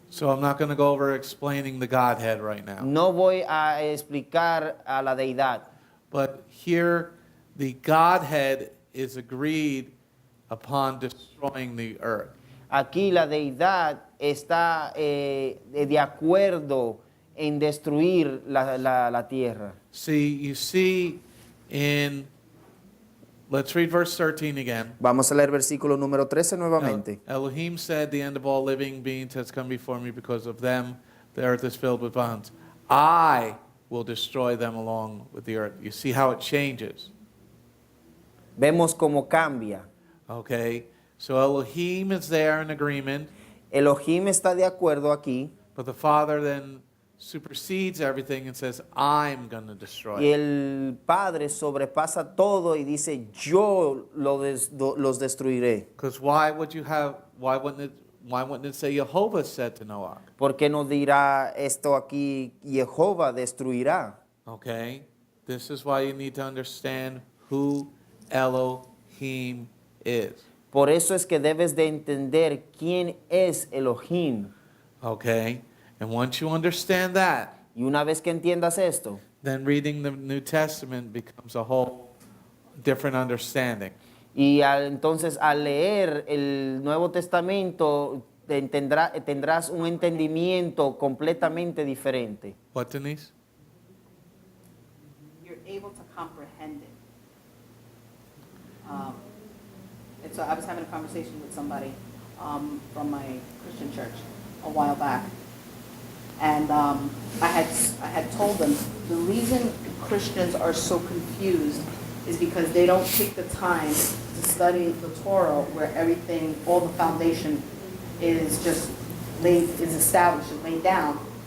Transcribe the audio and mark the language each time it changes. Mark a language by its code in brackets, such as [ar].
[en] So I'm not going to go over explaining the Godhead right now. [es] No voy a explicar a la deidad, [en] But here, the Godhead is agreed upon destroying the earth. [es] aquí la deidad está de acuerdo en destruir la tierra. [en] You see in, let's read verse 13 again. [es] Vamos a leer versículo número 13 nuevamente. [en] Elohim said, the end of all living beings has come before me. Because of them, the earth is filled with violence. I will destroy them along with the earth. You see how it changes. [es] Vemos cómo cambia. [en] Okay? So Elohim is there in agreement, [es] Elohim está de acuerdo aquí [en] but the Father then supersedes everything and says, I'm going to destroy [es] y [en] it. [es] el Padre sobrepasa todo y dice, yo los destruiré. [en] Because why wouldn't it say Jehovah said to Noach? [es] ¿Por qué no dirá esto aquí, Jehová destruirá? [en] Okay? This is why you need to understand who Elohim is. [es] Por eso es que debes de entender quién es Elohim. [en] Okay? And once you understand that, [es] Y una vez que entiendas esto, [en] then reading the New Testament becomes a whole different understanding. [es] Y entonces al leer el Nuevo Testamento tendrás un entendimiento completamente diferente. [en] What, Denise? You're able to comprehend it. And so I was having a conversation with somebody from my Christian church a while back, and I had told them the reason Christians are so confused is because they don't take the time to study the Torah, where everything, all the foundation is just is established and laid down.